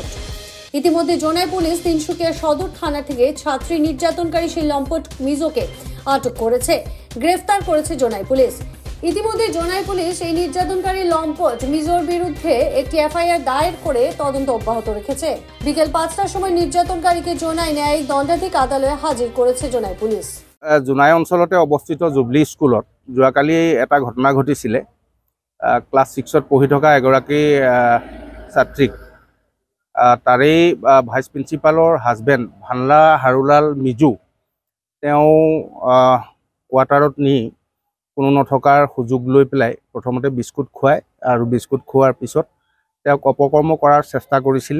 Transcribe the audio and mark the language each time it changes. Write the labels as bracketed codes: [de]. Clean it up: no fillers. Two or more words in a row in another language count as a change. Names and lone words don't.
[bn] ইতিমধ্যে জোনাই পুলিশ তিনসুকিয়া সদর থানা থেকে ছাত্রী নির্যাতনকারী সেই লম্পট মিজোকে আটক করেছে, গ্রেফতার করেছে জোনাই পুলিশ। ইতিমধ্যে জোনাই পুলিশ এই নির্যাতনকারী লম্পট মিজোর বিরুদ্ধে একটি এফআইআর দায়ের করে তদন্ত অব্যাহত রেখেছে। বিকেল 5টার সময় নির্যাতনকারীকে জোনাই ন্যায়িক দণ্ডাধিক আদালতে হাজির করেছে জোনাই পুলিশ। [as] জোনাই অঞ্চলতে অৱস্থিত জুবলি স্কুলত যোৱাকালি এটা ঘটনা ঘটিছিলে। ক্লাছ 6ত পঢ়ি থকা এগৰাকী ছাত্ৰীক তাৰেই [en] vice principalৰ husband [as] ভানলা হাৰুলাল মিজু তেওঁ কোৱাৰ্টাৰত নি কোনো নথকাৰ সুযোগ লৈ পেলাই প্ৰথমতে বিস্কুট খুৱায় আৰু বিস্কুট খোৱাৰ পিছত তেওঁক অপকৰ্ম কৰাৰ চেষ্টা কৰিছিলে।